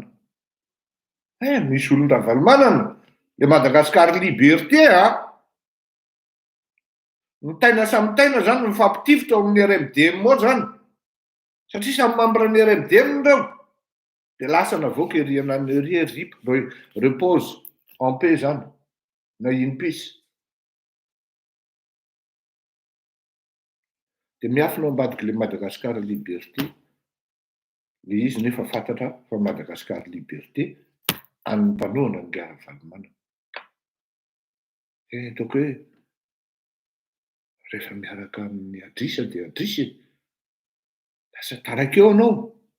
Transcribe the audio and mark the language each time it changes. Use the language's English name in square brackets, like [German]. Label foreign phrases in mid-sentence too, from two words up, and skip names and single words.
[Malagasy] Misy olona Ravalomanana, le Madagascar liberté ny taina samy taina zany mifampitifitra ao amin'ny RMDM moa zany. Satria samy membre ny RMDM reo. Dia lasa navoaka ery anany ery RIP, [French] repose en paix [Malagasy] zany, na [English] in peace. [Malagasy] Dia miafina ao ambadiky le Madagascar liberté, le izy nefa fantatra fa Madagascar liberté an'ny mpanohana ngia Ravalomanana. Ataoko hoe rehefa miaraka amin'ny Adrisa dia Adrisa lasa tarakeo anao.